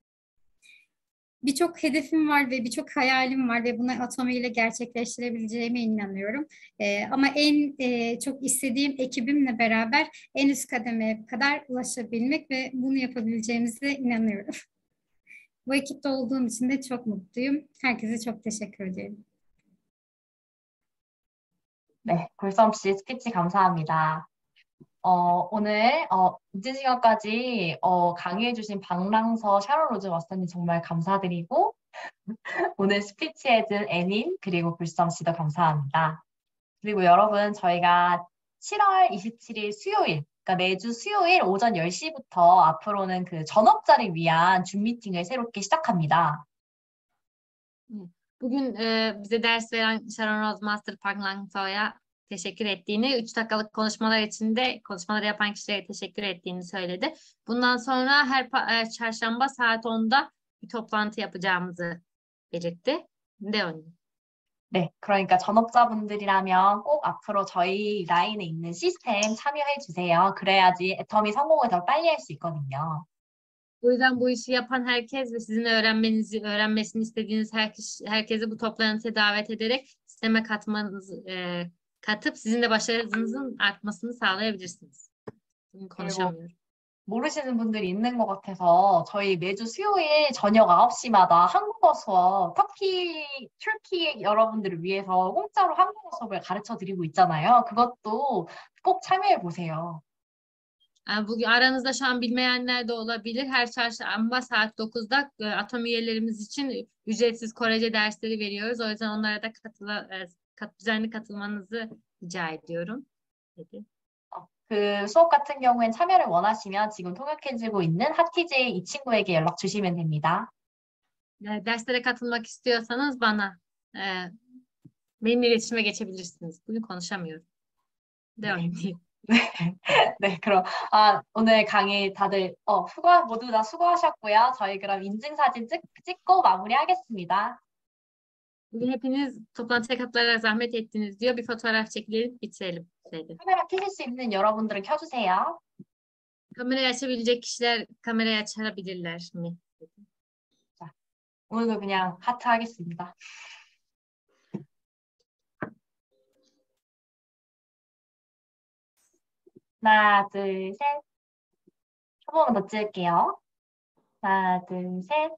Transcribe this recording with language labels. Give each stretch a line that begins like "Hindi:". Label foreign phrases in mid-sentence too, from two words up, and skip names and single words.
Turkish: Birçok hedefim var ve birçok hayalim var ve bunu Atomi ile gerçekleştirebileceğime inanıyorum. Ama en çok istediğim ekibimle beraber en üst kademeye kadar ulaşabilmek ve bunu yapabileceğimize inanıyorum. Bu ekipte olduğum için de çok mutluyum. Herkese çok teşekkür ederim.
Korean: 네, 굴썸 씨 스피치 감사합니다. 오늘 늦은 시간까지 강의해주신 박랑서 샤론 로즈 마스터님 정말 감사드리고 오늘 스피치 해준 에민 그리고 굴썸 씨도 감사합니다. 그리고 여러분 저희가 7월 27일 수요일 그러니까 매주 수요일 오전 10시부터 앞으로는 그 전업자를 위한 줌 미팅을 새롭게 시작합니다.
Turkish: Bugün bize ders veren Sharon Rose Master Park Langso'ya teşekkür ettiğini, 3 dakikalık konuşmalar için de konuşmaları yapan kişilere teşekkür ettiğini söyledi. Bundan sonra her çarşamba saat 10'da bir toplantı yapacağımızı belirtti.
Korean: 네, 그러니까 전업자분들이라면 꼭 앞으로 저희 라인에 있는 시스템 참여해 주세요. 그래야지 애터미 성공을 더 빨리 할 수 있거든요.
Turkish: O yüzden bu işi yapan herkes ve sizin öğrenmesini istediğiniz herkese bu toplantıya davet ederek sisteme katıp sizin de başarınızın artmasını sağlayabilirsiniz. Bunu konuşamıyorum.
Korean: 모르시는 분들이 있는 것 같아서 저희 매주 수요일 저녁 9시마다 한국어 수업, 툴키 여러분들을 위해서 공짜로 한국어 수업을 가르쳐 드리고 있잖아요. 그것도 꼭 참여해 보세요.
Turkish: Bugün aranızda şu an bilmeyenler de olabilir. Her çarşamba saat 9'da Atom üyelerimiz için ücretsiz Korece dersleri veriyoruz. O yüzden onlara da düzenli katılmanızı rica ediyorum. dedi.
Korean: 그 수업 같은 경우엔 참여를 원하시면 지금 통역해주고 있는 하티제 이 친구에게 연락 주시면 됩니다.
Turkish: Derslere katılmak istiyorsanız benimle iletişime geçebilirsiniz. Bugün konuşamıyorum. devam edeyim.
Korean: 네, 그럼 오늘 강의 다들 모두 다 수고하셨고요. 저희 그럼 인증사진 찍고 마무리하겠습니다.
Turkish: Bugün hepiniz toplantıya katılarak zahmet ettiniz diyor. Bir fotoğraf çekilelim, bitirelim dedi.
Korean: 카메라 켜실 수 있는 여러분들은 켜주세요.
Turkish: Kamerayı açabilecek kişiler kamerayı açabilirler mi?
Korean: 오늘도 그냥 하트 하겠습니다. 하나, 둘, 셋. 한 번만 더 찍을게요. 하나, 둘, 셋.